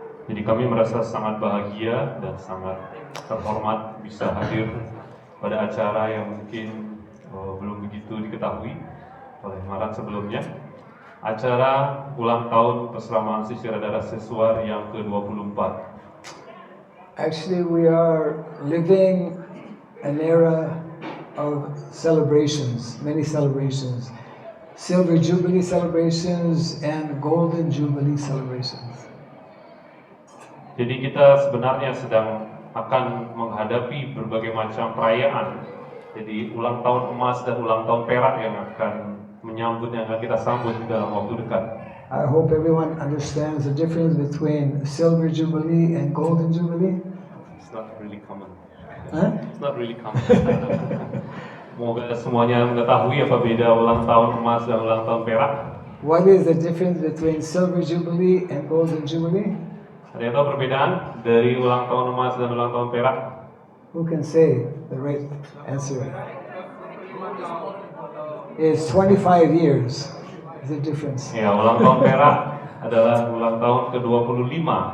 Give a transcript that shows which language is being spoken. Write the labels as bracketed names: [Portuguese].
[Indonesian] Jadi kami merasa sangat bahagia dan sangat terhormat bisa hadir pada acara yang mungkin belum begitu diketahui oleh Maran sebelumnya, acara ulang tahun perseramaan Sri Radha Rasheshwar yang ke-24. [English] Actually, we are living an era of celebrations, many celebrations, Silver Jubilee celebrations and Golden Jubilee celebrations. [Indonesian] Jadi kita sebenarnya sedang akan menghadapi berbagai macam perayaan. Jadi ulang tahun emas dan ulang tahun perak yang akan menyambut, yang akan kita sambut di dalam waktu dekat. [English] I hope everyone understands the difference between Silver Jubilee and Golden Jubilee. It's not really common. Huh? It's not really common. [Indonesian] Semoga semuanya mengetahui apa beda ulang tahun emas dan ulang tahun perak. [English] What is the difference between Silver Jubilee and Golden Jubilee? [Indonesian] Ada yang tahu perbedaan dari ulang tahun emas dan ulang tahun perak? [English] Who can say the right answer? It's 25 years. Is the difference? [Indonesian] Ya, ulang tahun perak adalah ulang tahun ke-25.